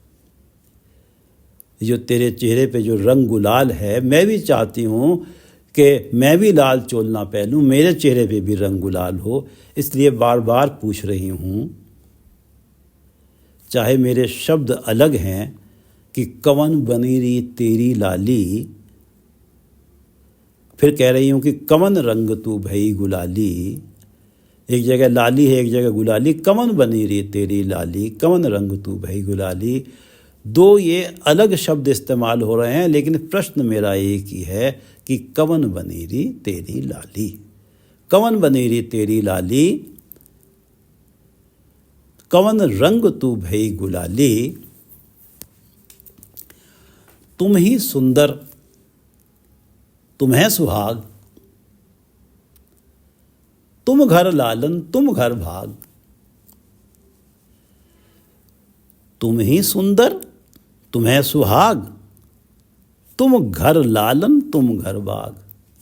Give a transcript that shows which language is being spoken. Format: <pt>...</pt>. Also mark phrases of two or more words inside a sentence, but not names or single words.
<hi>जो तेरे चेहरे पे जो रंग गुलाल है, मैं भी चाहती हूँ कि मैं भी लाल चोलना पहनूं, मेरे चेहरे पे भी रंग गुलाल हो। इसलिए बार बार पूछ रही हूँ, चाहे मेरे शब्द अलग हैं कि</hi> <pa>ਕਵਨ ਬਨੀਰੀ ਤੇਰੀ ਲਾਲੀ,</pa> <hi>फिर कह रही हूँ कि</hi> <pa>ਕਵਨ ਰੰਗ ਤੂ ਭਈ ਗੁਲਾਲੀ।</pa> <hi>एक जगह लाली है, एक जगह गुलाली।</hi> <pa>ਕਵਨ ਬਨੀਰੀ ਤੇਰੀ ਲਾਲੀ, ਕਵਨ ਰੰਗ ਤੂ ਭਈ ਗੁਲਾਲੀ।</pa> <hi>दो ये अलग शब्द इस्तेमाल हो रहे हैं, लेकिन प्रश्न मेरा एक ही है कि</hi> <pa>ਕਵਨ ਬਨੀਰੀ ਤੇਰੀ ਲਾਲੀ। ਕਵਨ ਬਨੀਰੀ ਤੇਰੀ ਲਾਲੀ, ਕਵਨ ਰੰਗ ਤੂ ਭਈ ਗੁਲਾਲੀ। ਤੁਮ ਹੀ ਸੁੰਦਰ, ਤੁਮ੍ਹੇਂ ਸੁਹਾਗ, ਤੁਮ ਘਰ ਲਾਲਨ ਤੁਮ ਘਰ ਭਾਗ। ਤੁਮ ਹੀ ਸੁੰਦਰ, ਤੁਮ੍ਹੇਂ ਸੁਹਾਗ, ਤੁਮ ਘਰ ਲਾਲਨ ਤੁਮ ਘਰ ਭਾਗ।</pa>